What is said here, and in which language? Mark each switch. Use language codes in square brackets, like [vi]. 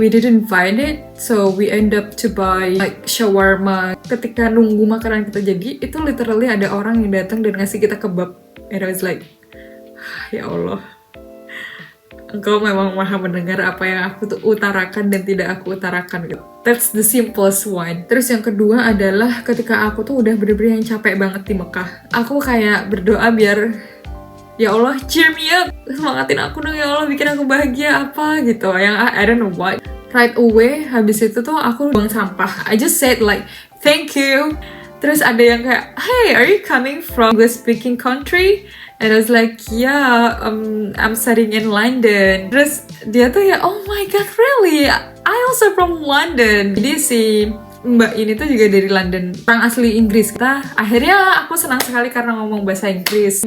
[en] We didn't find it, so we end up to buy like shawarma. [id] Ketika nunggu makanan kita jadi, itu literally ada orang yang datang dan ngasih kita kebab. [en] And I was like, [id] ya Allah, Engkau memang maha mendengar apa yang aku tuh utarakan dan tidak aku utarakan gitu. [en] That's the simplest one. [id] Terus yang kedua adalah ketika aku tuh udah bener-bener yang capek banget di Mekah. Aku kayak berdoa biar, ya Allah, [en] cheer me up, [id] semangatin aku dong ya Allah, bikin aku bahagia apa gitu. Yang [en] I don't know what. Right away, [id] habis itu tuh aku buang sampah. [en] I just said like, thank you. [id] Terus ada yang kayak, [en] hey, are you coming from English speaking country? And I was like, yeah, I'm studying in London. [id] Terus dia tuh ya, [en] oh my god, really? I also from London. [id] Jadi si Mbak ini tuh juga dari London, orang asli Inggris. Akhirnya aku senang sekali karena ngomong bahasa Inggris.